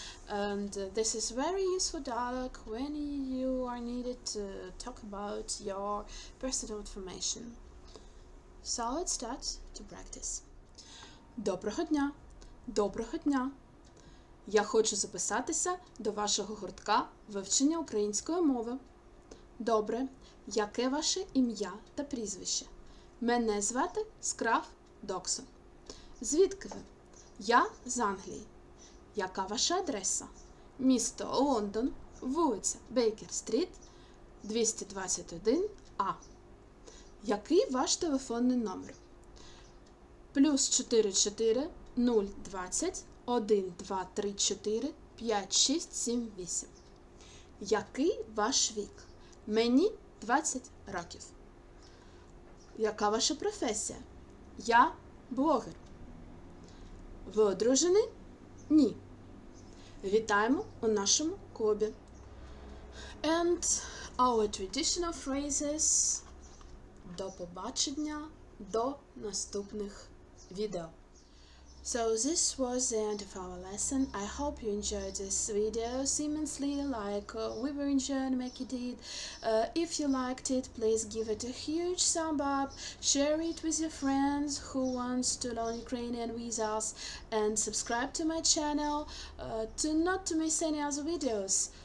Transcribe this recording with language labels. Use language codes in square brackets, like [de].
[en] And this is very useful dialogue when you are needed to talk about your personal information. So let's start to practice. [uk] Доброго дня! Доброго дня! Я хочу записатися до вашого гуртка вивчення української мови. Добре. Яке ваше ім'я та прізвище? Мене звати Скраф Доксон. Звідки ви? Я з Англії. Яка ваша адреса? Місто Лондон, вулиця Бейкер-стріт, 221А. Який ваш телефонний номер? +44 020 1234 5678. Який ваш вік? Мені 20 років. Яка ваша професія? Я блогер. Ви одружені? Ні. Вітаємо у нашому клубі. [en] And our traditional phrases. [uk] До побачення, до наступних відео. [en] So this was the end of our lesson. I hope you enjoyed this video immensely like we were enjoying making it. If you liked it, please give it a huge thumb up, share it with your friends who wants to learn Ukrainian with us, and subscribe to my channel to not to miss any other videos.